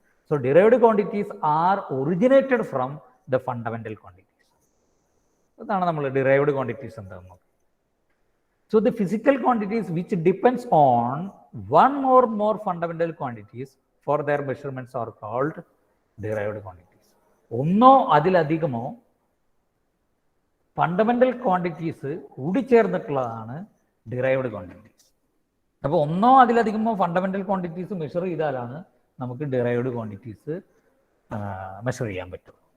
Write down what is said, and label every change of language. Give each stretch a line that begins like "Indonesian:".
English: So derived quantities are originated from the fundamental quantities.
Malayalam: അതാണ് നമ്മൾ derived quantities എന്താണെന്ന് നോക്കുക.
English: So the physical quantities which depends on one or more fundamental quantities for their measurements are called derived quantities.
Malayalam: ഒന്നോ അതിലധികമോ fundamental quantities കൂടിച്ചേർന്നിട്ടുള്ളതാണ് derived quantities. അപ്പോൾ ഒന്നോ അതിലധികമോ fundamental quantities measure ചെയ്താലാണ് നമുക്ക് ഡിറൈവ്ഡ് ക്വാണ്ടിറ്റീസ് മെഷർ ചെയ്യാൻ പറ്റും.